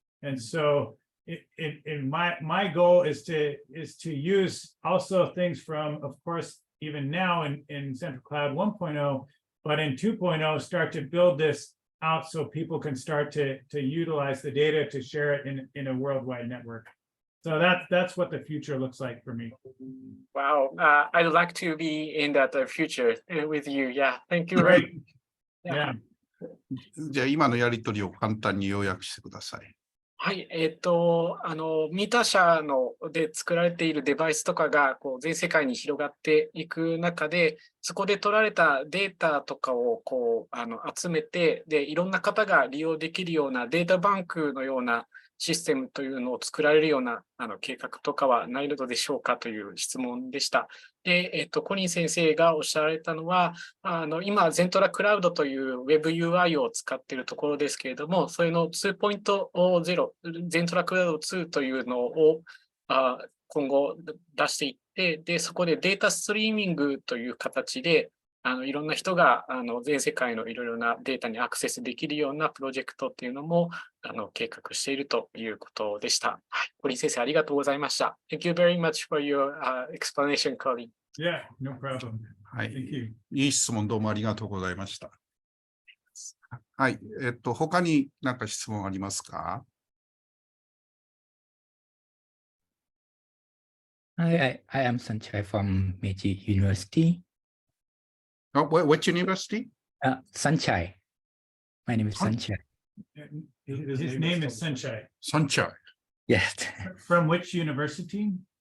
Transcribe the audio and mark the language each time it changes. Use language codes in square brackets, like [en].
[en] And so my goal is to use also things from, of course, even now in ZENTRA Cloud 1.0, but in 2.0, start to build this out so people can start to utilize the data to share it in a worldwide network. So that's what the future looks like for me. Wow, I'd like to be in that future with you. Yeah, thank you. Great. Yeah. [ja] じゃあ今のやり取りを簡単に要約してください。はい、ミーター社で作られているデバイスとかが全世界に広がっていく中で、そこで取られたデータとかを集めて、でいろんな方が利用できるようなデータバンクのようなシステムというのを作られるような計画とかはないのでしょうかという質問でした。で、コリン先生がおっしゃられたのは、今、ZENTRAクラウドという WebUI を使っているところですけれども、それの 2.0、ZENTRAクラウド2というのを今後出していって、で、そこでデータストリーミングという形で、いろんな人が全世界のいろいろなデータにアクセスできるようなプロジェクトっていうのも計画しているということでした。はい、コリン先生、ありがとうございました。 [en] Thank you very much for your explanation, Colin. Yeah, no problem. [ja] はい。 [en] Thank you. [ja] いい質問どうもありがとうございました。はい。他に何か質問ありますか？ [en] Hi, I am Sanchai from Meiji University. Which university? Sanchai. My name is Huh? Sanchai. His name is Sanchai. Sanchai. Yes, From which university?